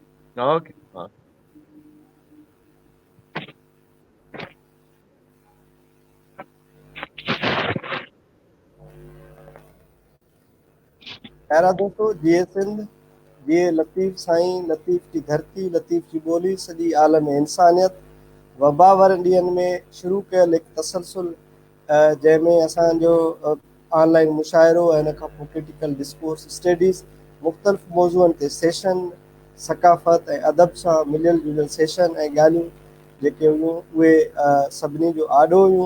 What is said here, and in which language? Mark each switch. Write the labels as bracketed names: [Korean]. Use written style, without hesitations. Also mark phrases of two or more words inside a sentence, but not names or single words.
[Urdu] اوکے ہاں. [Sindhi] خیرا دوستو جی سندھ جی لطیف سائیں لطیف کی دھرتی لطیف کی ॿोली सॼी आलम इंसानियत वबा वारनि ॾींहंनि में शुरू कयल हिकु तसलसुल जंहिंमें असांजो ऑनलाइन मुशाइरो ऐं हिन खां पोइ [English] critical discourse studies [Sindhi] मुख़्तलिफ़ मौज़ूअनि ते सेशन सकाफ़त ऐं अदब सां मिलियल जुलियल सेशन ऐं ॻाल्हियूं जेके हुयूं उहे सभिनी जो आॾो हुयूं.